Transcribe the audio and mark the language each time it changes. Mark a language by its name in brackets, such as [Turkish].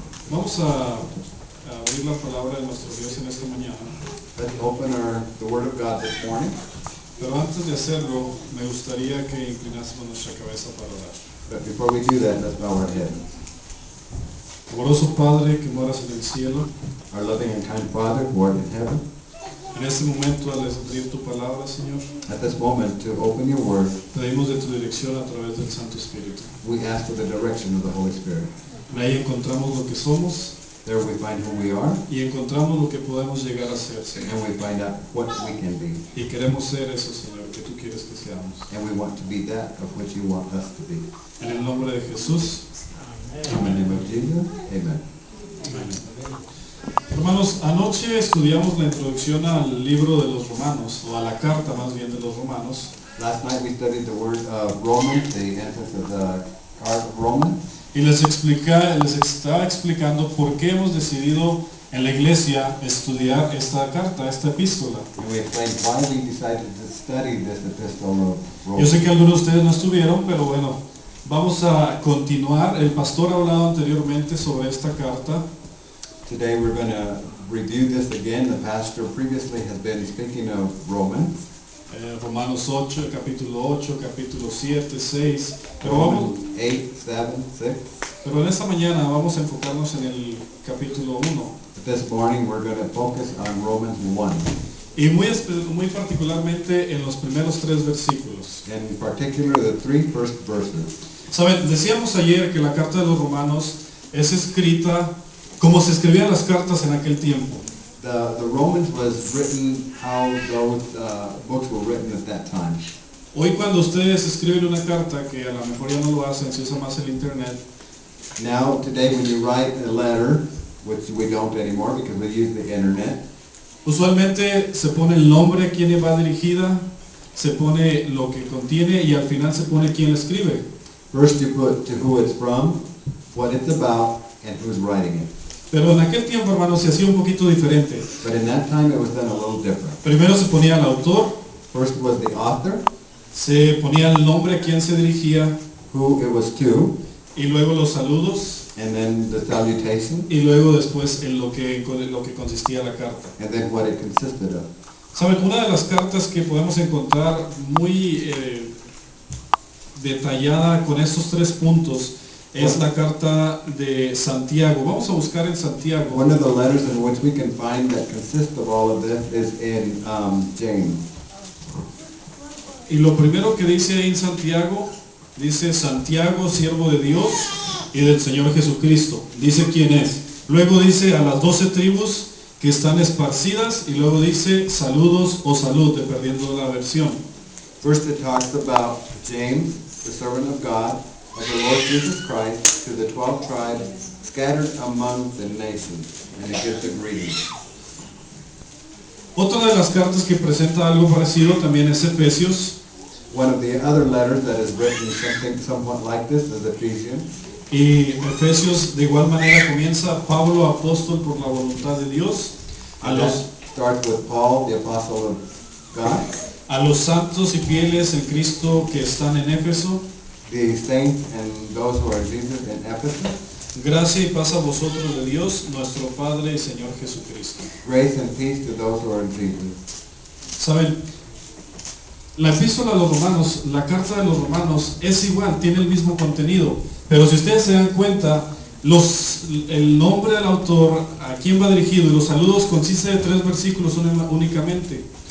[Spanish] Vamos a abrir la palabra de nuestro Dios en esta mañana. [English] Let's open the Word of God this morning. [Spanish] Pero antes de hacerlo, me gustaría que inclinásemos nuestra cabeza para orar. [English] But before we do that, let's bow our heads. [Spanish] Amoroso Padre que moras en el cielo, [English] Our loving and kind Father who art in heaven, [Spanish] en este momento al abrir tu palabra, Señor, [English] at this moment to open your Word, [Spanish] pedimos de tu dirección a través del Santo Espíritu. [English] we ask for the direction of the Holy Spirit. [Spanish] Ahí encontramos lo que somos [English] There we find who we are, [Spanish] y encontramos lo que podemos llegar a ser, Señor. [English] and we find out what we can be. [Spanish] Y queremos ser eso, Señor, que tú quieres que seamos. [English] And we want to be that of which you want us to be. [Spanish] En el nombre de Jesús. [English] In the name of Jesus, amen. [Spanish] Hermanos, anoche estudiamos la introducción al libro de los Romanos, o a la carta más bien de los Romanos. [English] Last night we studied the word of Romans, the entrance of the card of Romans. [Spanish] Y les estaba explicando por qué hemos decidido en la iglesia estudiar esta carta, esta epístola. [English] And we explained why we decided to study this epistle of [Spanish] Yo sé [English] Romans. [Spanish] que algunos de ustedes no estuvieron, pero bueno, vamos a continuar. El pastor ha hablado anteriormente sobre esta carta. [English] Today we're going to review this again. The pastor previously has been speaking of Romans. [Spanish] Romanos 8, capítulo 8, capítulo 7, 6. Pero vamos, [English] Romans 8, 7, 6. [Spanish] pero en esta mañana vamos a enfocarnos en el capítulo 1. [English] This morning we're going to focus on Romans 1, [Spanish] Y muy particularmente en los primeros 3 versículos. [English] and in particular the 3 first verses. [Spanish] Saben, decíamos ayer que la carta de los Romanos es escrita como se escribían las cartas en aquel tiempo. [English] The Romans was written how those books were written at that time. [Spanish] Hoy cuando ustedes escriben una carta, que a lo mejor ya no lo hacen, se usa más el internet, [English] Now, today when you write a letter, which we don't anymore because we use the internet, [Spanish] Usualmente se pone el nombre a quien va dirigida, se pone lo que contiene y al final se pone quién la escribe. [English] first you put to who it's from, what it's about, and who's writing it. [Spanish] Pero en aquel tiempo, hermanos, se hacía un poquito diferente. [English] But in that time it was done a little different. [Spanish] Primero se ponía el autor, [English] First was the author, [Spanish] se ponía el nombre a quien se dirigía, [English] who it was to, [Spanish] y luego los saludos, [English] and then the salutation, [Spanish] y luego después en lo que consistía la carta. [English] and then what it consisted of. [Spanish] Saben, una de las cartas que podemos encontrar muy detallada con estos 3 puntos es la carta de Santiago. Vamos a buscar en Santiago. [English] One of the letters in which we can find that consists of all of this is in James. [Spanish] Y lo primero que dice ahí en Santiago, dice Santiago, siervo de Dios y del Señor Jesucristo. Dice quién es. Luego dice a las 12 tribus que están esparcidas y luego dice saludos o salud, dependiendo de la versión. [English] First it talks about James, the servant of God, of the Lord Jesus Christ, to the 12 tribes scattered among the nations, and it gives the greeting. [Spanish] Otra de las cartas que presenta algo parecido también es Efesios. [English] One of the other letters that is written something somewhat like this is Ephesians. [Spanish] Y Efesios de igual manera comienza Pablo, apóstol por la voluntad de Dios, [English] And that starts with Paul, the apostle of God, [Spanish] a los santos y fieles en Cristo que están en Éfeso. [English] the saints and those who are in Jesus in Ephesus. [Spanish] Gracia y paz a vosotros de Dios, nuestro Padre y Señor Jesucristo. [English] Grace and peace to those who are in Jesus. [Spanish] Saben, la epístola a los romanos, la carta de los romanos es igual, tiene el mismo contenido, pero si ustedes se dan cuenta, el nombre del autor, a quién va dirigido y los saludos consiste de 3 versículos únicamente.